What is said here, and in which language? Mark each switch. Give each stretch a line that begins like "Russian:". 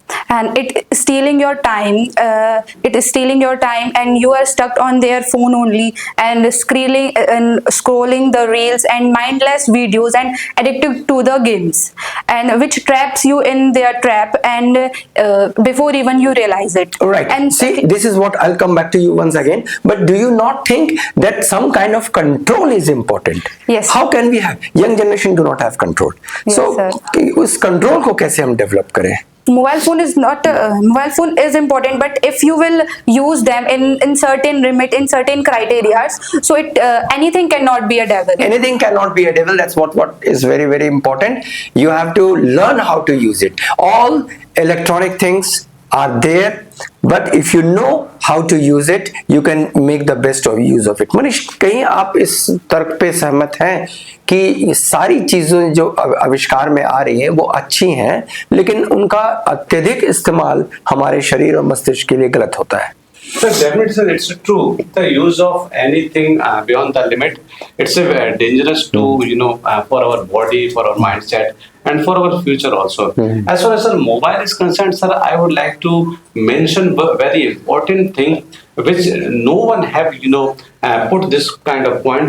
English: And it is stealing your time. And you are stuck on their phone only and scrolling the reels and mindless videos and addicted to the games, and which traps you in their trap and before even you realize it. Right. And see, this is what I'll come back to you once again. But do you not think that some kind of control is important? Yes. How can we have young generation do not have control? Yes, so sir.
Hindi: उस control को कैसे हम develop करें?
English: mobile phone is important, but if you will use them in certain limit, in certain criteria, so it anything cannot be a devil. Anything cannot be a devil. That's what is very, very important. You have to learn how to use it. All electronic things are there, but if you know how to use it, you can make the best of use of it.
Hindi: Manish, कहीं आप इस तर्क पे सहमत हैं कि सारी चीजें जो आविष्कार में आ रही हैं वो अच्छी हैं, लेकिन उनका अत्यधिक इस्तेमाल हमारे शरीर और मस्तिष्क के लिए गलत होता है?
English: So definitely, sir, it's true. The use of anything beyond the limit, it's dangerous to for our body, for our mindset, and for our future also. As far as mobile is concerned, sir, I would like to mention a very important thing which no one have put this kind of point.